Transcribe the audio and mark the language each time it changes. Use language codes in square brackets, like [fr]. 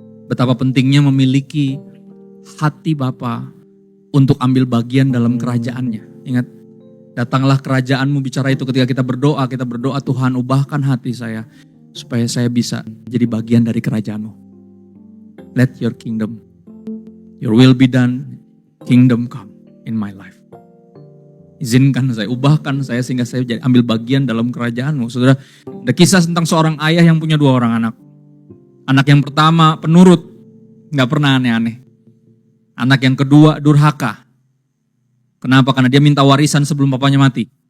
[id] Betapa pentingnya memiliki hati Bapa untuk ambil bagian dalam kerajaannya. Ingat, datanglah kerajaanmu, bicara itu ketika kita berdoa Tuhan ubahkan hati saya supaya saya bisa jadi bagian dari kerajaanmu. [en] Let your kingdom, your will be done, kingdom come in my life. [id] Izinkan saya, ubahkan saya sehingga saya jadi ambil bagian dalam kerajaanmu. Saudara, ada kisah tentang seorang ayah yang punya 2 orang anak. Anak yang pertama penurut, gak pernah aneh-aneh. Anak yang kedua durhaka. Kenapa? Karena dia minta warisan sebelum papanya mati.